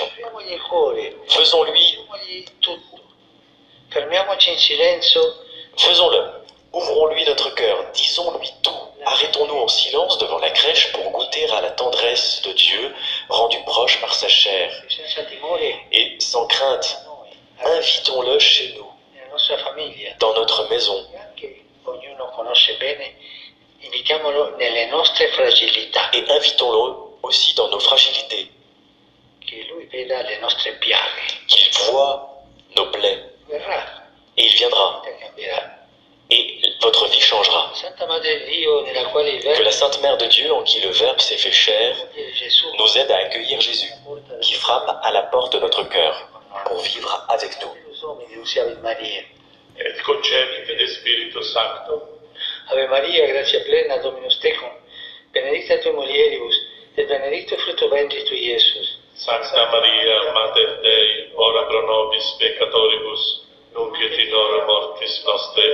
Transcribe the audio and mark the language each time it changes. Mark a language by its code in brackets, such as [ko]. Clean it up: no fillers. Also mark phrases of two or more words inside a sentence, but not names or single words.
[it] apriamogli il cuore, [fr] Faisons-lui, [it] apriamogli tutto. Fermiamoci in silenzio. [fr] faisons-le. Ouvrons-lui notre cœur, disons-lui tout. Arrêtons-nous en silence devant la crèche pour goûter à la tendresse de Dieu, rendu proche par sa chair. [it] Senza timore [fr] Et sans crainte, [it] noi, [fr] invitons-le chez nous, [it] nella nostra famiglia. [fr] dans notre maison. [it] E anche ognuno conosce bene, invitiamolo nelle nostre fragilità, [fr] Et invitons-le aussi dans nos fragilités, [it] che lui veda le nostre piaghe. [fr] qu'il voie nos plaies. [it] Verrà, [fr] Et il viendra. [it] e cambierà. [fr] Et votre vie changera. [it] Santa Madre di Dio, nella quale il [fr] Que la [it] Verbo [fr] Sainte Mère de Dieu, en qui le Verbe s'est fait chair, [it] di Gesù [fr] nous aide à accueillir Jésus, qui frappe à la porte de notre cœur, pour vivre avec nous. [la] Deus Domini, usiavit Maria. Et concepit de Spiritu Sancto, Ave Maria, grazia plena, Dominus tecum, benedicta tui mulieribus, et benedictus fructus ventris tui, Iesus. Sancta Maria, Mater Dei, ora pro nobis peccatoribus, nunc et in hora mortis nostre.